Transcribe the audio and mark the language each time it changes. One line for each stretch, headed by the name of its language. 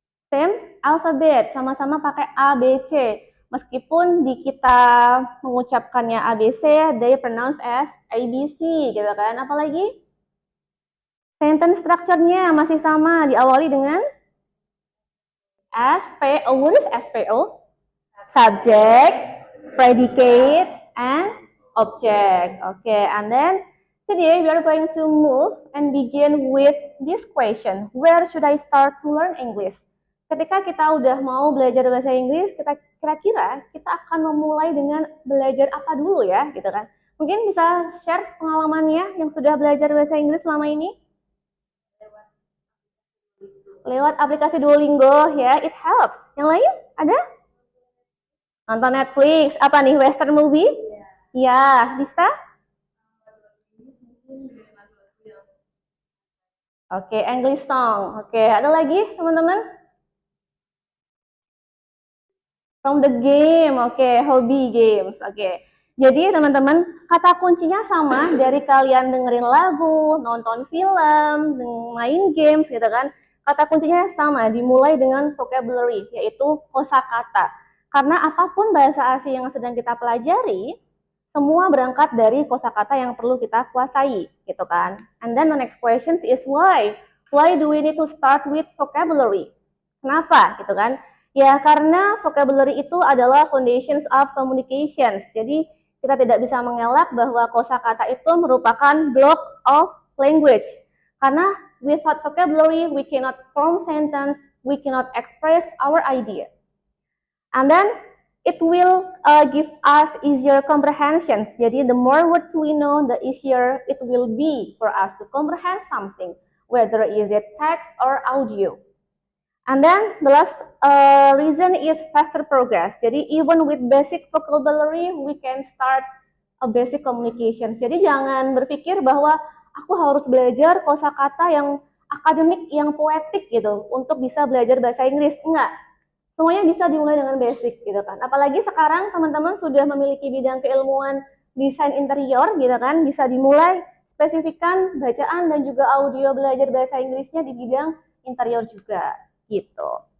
English: Same alphabet,
Indonesian: sama-sama pakai A, B, C. Meskipun di kita mengucapkannya A, B, C,
English: they pronounce as A, B, C,
Indonesian: gitu kan. Apalagi? Sentence structure-nya masih sama, diawali dengan SPO.
English: What is SPO? Subject, predicate, and object. Okay, and then today we are going to move and begin with this question. Where should I start to learn English?
Indonesian: Ketika kita udah mau belajar bahasa Inggris, kira-kira kita akan memulai dengan belajar apa dulu ya, gitu kan? Mungkin bisa share pengalamannya yang sudah belajar bahasa Inggris selama ini? Lewat aplikasi Duolingo ya,
English: it helps.
Indonesian: Yang lain ada? Nonton Netflix, apa nih, Western movie? Ya, bisa? Oke, English song. Oke, ada lagi teman-teman?
English: From the game,
Indonesian: oke, hobi games, oke. Jadi teman-teman, kata kuncinya sama dari kalian dengerin lagu, nonton film, main games gitu kan. Kata kuncinya sama, dimulai dengan vocabulary, yaitu kosakata. Karena apapun bahasa asing yang sedang kita pelajari, semua berangkat dari kosakata yang perlu kita kuasai, gitu kan.
English: And then the next question is why? Why do we need to start with vocabulary?
Indonesian: Kenapa, gitu kan? Ya, karena vocabulary itu adalah
English: foundations of communications.
Indonesian: Jadi, kita tidak bisa mengelak bahwa kosakata itu merupakan
English: block of language. Karena without vocabulary, we cannot form sentence, we cannot express our idea. And then, it will give us easier comprehensions. Jadi, the more words we know, the easier it will be for us to comprehend something, whether is it text or audio. And then the last reason is faster progress. Jadi even with basic vocabulary, we can start a basic communication.
Indonesian: Jadi jangan berpikir bahwa aku harus belajar kosakata yang akademik, yang poetik gitu untuk bisa belajar bahasa Inggris. Enggak. Semuanya bisa dimulai dengan basic gitu kan. Apalagi sekarang teman-teman sudah memiliki bidang keilmuan desain interior gitu kan, bisa dimulai spesifikkan bacaan dan juga audio belajar bahasa Inggrisnya di bidang interior juga. Gitu.